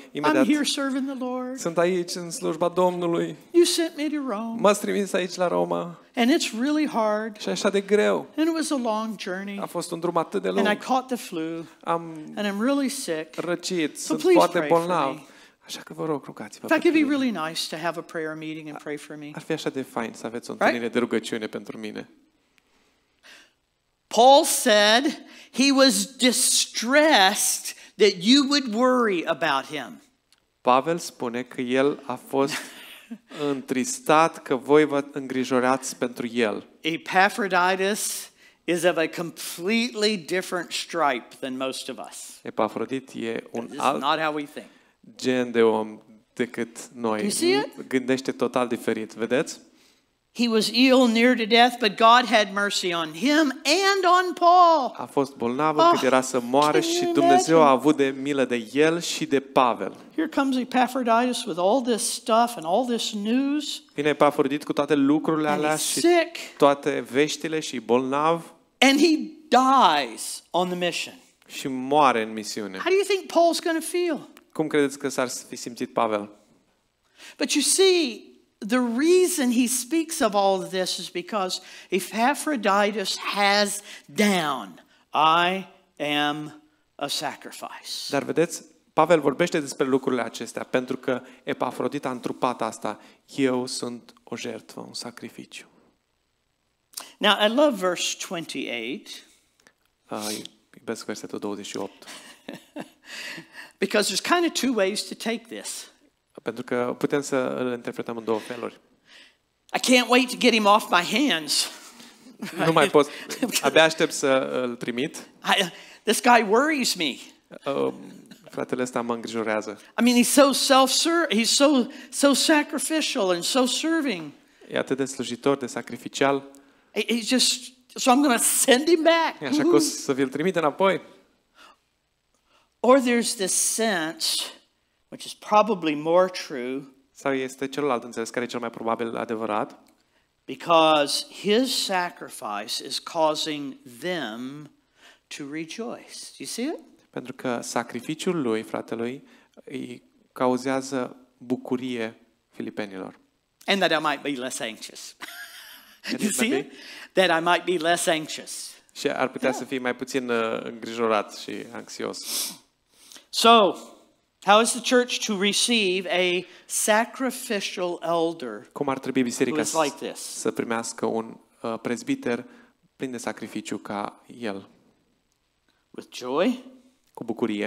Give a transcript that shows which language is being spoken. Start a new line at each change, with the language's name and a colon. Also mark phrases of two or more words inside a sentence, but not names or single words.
Romanian: Imediat,
English: I'm here serving the Lord.
Romanian: Sunt aici în slujba Domnului.
English: You sent me to Rome.
Romanian: M-ați trimis aici la Roma.
English: And it's really hard.
Romanian: Și așa de greu.
English: And it was a long journey.
Romanian: A fost un drum atât de lung.
English: And I caught the flu. And I'm really sick.
Romanian: Răcit,
English: So
Romanian: sunt foarte bolnav. Așa că vă rog, rugați-vă.
English: In fact, it'd be really nice to have a prayer meeting and pray for me.
Romanian: Ar fi așa de fain să aveți o întâlnire de rugăciune pentru mine.
English: Paul said he was distressed that you would worry about him.
Romanian: Pavel spune că el a fost întristat că voi vă îngrijorați pentru el.
English: Epaphroditus is of a completely different stripe than most of us.
Romanian: Epafrodit e un
English: This is
Romanian: alt
English: not how we think.
Romanian: gen de om decât noi.
English: You see it?
Romanian: Gândește total diferit, vedeți?
English: He was ill, near to death, but God had mercy on him and on Paul.
Romanian: A fost bolnav încât era să moară și Dumnezeu a avut de milă de el și de Pavel.
English: Here comes Epaphroditus with all this stuff and all this news.
Romanian: Vine Epafrodit cu toate lucrurile alea și toate veștile și bolnav.
English: And he dies on the mission.
Romanian: Și moare în misiune.
English: How do you think Paul's going to feel?
Romanian: Cum credeți că s-ar fi simțit Pavel?
English: But you see, the reason he speaks of all of this is because Epaphroditus has down, I am a sacrifice.
Romanian: Dar vedeți, Pavel vorbește despre lucrurile acestea pentru că Epafrodit a întrupat asta. Eu sunt o jertfă, un sacrificiu.
English: Now, I love verse 28.
Romanian: Iubesc versetul 28.
English: Because there's kind of two ways to take this.
Romanian: Pentru că putem să îl interpretăm în două feluri.
English: I can't wait to get him off my hands.
Romanian: Nu mai pot, abia aștept să îl trimit.
English: This guy worries me.
Romanian: Fratele ăsta mă îngrijorează.
English: I mean, he's so sacrificial and so serving.
Romanian: E atât de slujitor, de sacrificial.
English: He's just, so I'm going to send him back.
Romanian: Așa că o să vi-l trimit înapoi.
English: Or there's this sense, which is probably more true,
Romanian: sau este celălalt înțeles care e cel mai probabil adevărat,
English: because his sacrifice is causing them to rejoice. Do you see it?
Romanian: Pentru că sacrificiul lui, fratelui, îi cauzează bucurie filipenilor.
English: And that I might be less anxious. Can You it see be? it? That I might be less anxious.
Romanian: Și ar putea să fii mai puțin îngrijorat și anxios.
English: So, how is the church to receive a sacrificial elder
Romanian: Cum ar trebui biserica
English: who is like this?
Romanian: să primească un prezbiter plin de sacrificiu ca el?
English: With joy,
Romanian: Cu bucurie,